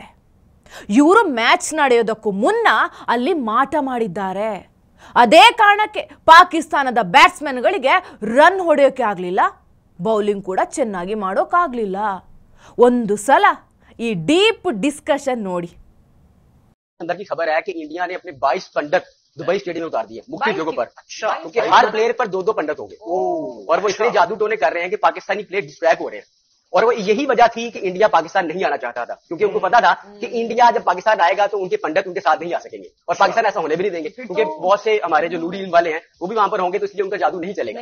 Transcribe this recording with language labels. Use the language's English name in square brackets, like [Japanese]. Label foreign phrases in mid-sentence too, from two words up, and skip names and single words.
[Kannada] ಇವರು ಮ್ಯಾಚ್ ನಡೆಯೋದಕ್ಕೂ ಮುನ್ನ ಅಲ್ಲಿ ಮಾಟ ಮಾಡಿದ್ದಾರೆ. ಅದೇ ಕಾರಣಕ್ಕೆ ಪಾಕಿಸ್ತಾನದ ಬ್ಯಾಟ್ಸ್ಮನ್ಗಳಿಗೆ ರನ್ ಹೊಡೆಯೋಕೆ ಆಗಲಿಲ್ಲ, ಬೌಲಿಂಗ್ ಕೂಡ ಚೆನ್ನಾಗಿ ಮಾಡೋಕ್ಕಾಗಲಿಲ್ಲ. ಒಂದು ಸಲ ಈ [English] deep discussion [Kannada] ನೋಡಿ. [Hindi] अंदर की खबर है कि इंडिया ने अपने 22 पंडित दुबई स्टेडियम में उतार दिए मुख्य जगहों पर। क्योंकि हर प्लेयर पर 2-2 पंडित हो गए और वो इसलिए जादू टोने कर रहे हैं कि पाकिस्तानी प्लेयर डिस्ट्रैक्ट हो रहे हैं। और वो यही वजह थी कि इंडिया पाकिस्तान नहीं आना चाहता था, क्योंकि उनको पता था कि इंडिया जब पाकिस्तान आएगा तो उनके पंडित उनके साथ नहीं आ सकेंगे और पाकिस्तान ऐसा होने भी नहीं देंगे, क्योंकि बहुत से हमारे जो नूरी इल्म वाले हैं वो भी वहां पर होंगे, तो इसलिए उनका जादू नहीं चलेगा।